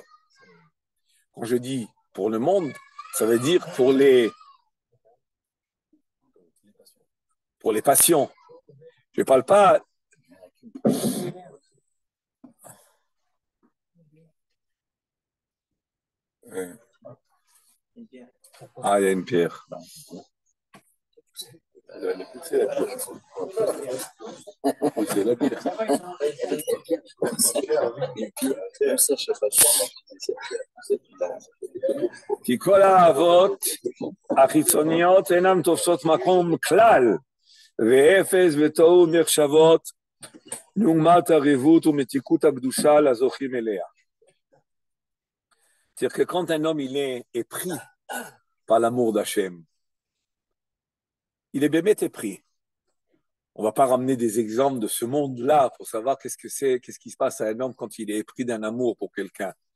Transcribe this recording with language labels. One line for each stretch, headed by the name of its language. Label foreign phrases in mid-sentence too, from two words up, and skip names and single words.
French: Quand je dis pour le monde, ça veut dire pour les passions. Je ne parle pas. Ah, il y a une pierre.
Hebrew: כי כל האהבות החיצוניות אינן תופסות מקום כלל, ואפס ותוהו נחשבות לעומת הריבות ומתיקות הקדושה לזוכים אליה.
French: C'est-à-dire que quand un homme il est pris par l'amour d'Hachem, il est bémet épris. On ne va pas ramener des exemples de ce monde-là pour savoir qu'est-ce qui se passe à un homme quand il est épris d'un amour pour quelqu'un.